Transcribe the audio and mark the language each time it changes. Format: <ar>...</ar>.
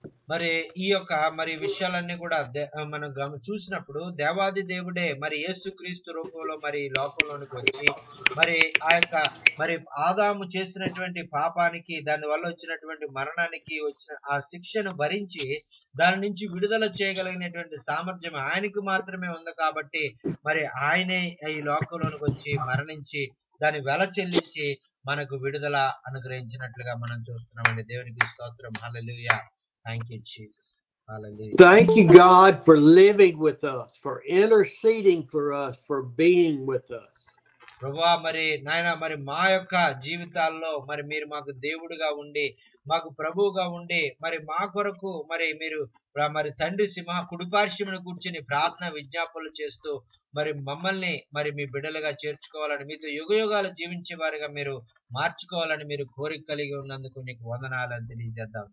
<te>మరి ఈ యొక్క మరి విషయాలన్నీ కూడా మనం చూసినప్పుడు దేవాది దేవుడే మరి యేసుక్రీస్తు రూపంలో మరి లోకంలోనికి వచ్చి మరి ఆ యొక్క మరి ఆదాము చేసినటువంటి పాపానికి దాని వల్ల వచ్చినటువంటి మరణానికి వచ్చిన ఆ శిక్షను భరించి దాని నుంచి విడుదల చేయగలిగినటువంటి సామర్థ్యం ఆయనకు మాత్రమే ఉంది కాబట్టి మరి ఆయనే ఈ లోకంలోనికి వచ్చి మరణించి దాని వెల చెల్లించి మనకు విడుదల అనుగ్రహించినట్లుగా మనం చూస్తున్నామండి. దేవునికి స్తోత్రం. హల్లెలూయా.</te> <en>Thank you, Jesus. Hallelujah. Thank you, God, for living with us, for interceding for us, for being with us.</en> <te>ప్రభువా మరి నాయన మరి మా యొక్క జీవితాల్లో మరి మీరు మాకు దేవుడిగా ఉండి మాకు ప్రభువుగా ఉండి మరి మా కొరకు మరి మీరు మరి తండ్రి కుడిపార్శ్వమున కూర్చుని ప్రార్థన విజ్ఞాపనలు చేస్తూ మరి మమ్మల్ని మరి మీ బిడ్డలుగా చేర్చుకోవాలని మీతో యుగయుగాలు జీవించే వారిగా మీరు మార్చుకోవాలని మీరు కోరిక కలిగి ఉన్నందుకు నీకు వందనాలని తెలియజేద్దాం.</te>